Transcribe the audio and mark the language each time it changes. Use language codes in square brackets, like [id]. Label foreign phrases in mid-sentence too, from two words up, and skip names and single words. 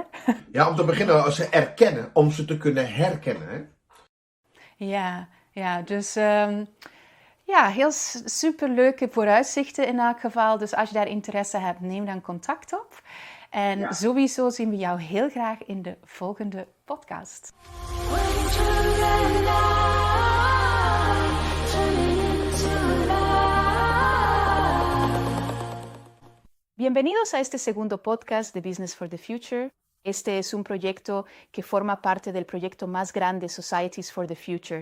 [nl] Ja, om te beginnen, als ze erkennen, om ze te kunnen herkennen. Hè? Ja, dus... heel superleuke vooruitzichten in elk geval. Dus als je daar interesse hebt, neem dan contact op. En sowieso zien we jou heel graag in de volgende podcast. [es] Bienvenidos a este segundo podcast de Business for the Future. Este es un proyecto que forma parte del proyecto más grande Societies for the Future.